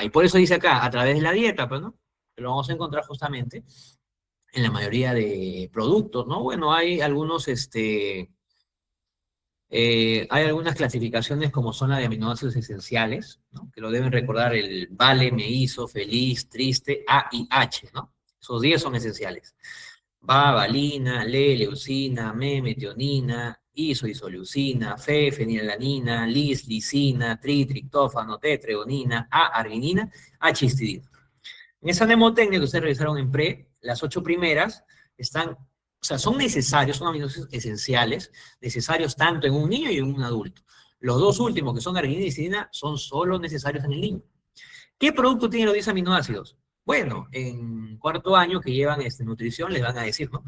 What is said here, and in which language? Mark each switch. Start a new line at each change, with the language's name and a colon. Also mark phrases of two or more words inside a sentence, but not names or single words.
Spanish: Y por eso dice acá, a través de la dieta, pues, ¿no? Lo vamos a encontrar justamente en la mayoría de productos, ¿no? Bueno, hay algunas clasificaciones como son la de aminoácidos esenciales, ¿no? Que lo deben recordar el vale, me hizo, feliz, triste, A y H, ¿no? Esos 10 son esenciales. Va, valina, le, leucina, me, metionina, isoleucina, fe, fenilalanina, lisina, triptófano, tetreonina, A, arginina, H, histidina. En esa mnemotecnia que ustedes revisaron en pre, las 8 primeras están, o sea, son necesarios, son aminoácidos esenciales, necesarios tanto en un niño y en un adulto. Los dos últimos, que son arginina y histidina, son solo necesarios en el niño. ¿Qué producto tiene los 10 aminoácidos? Bueno, en cuarto año que llevan nutrición les van a decir, ¿no?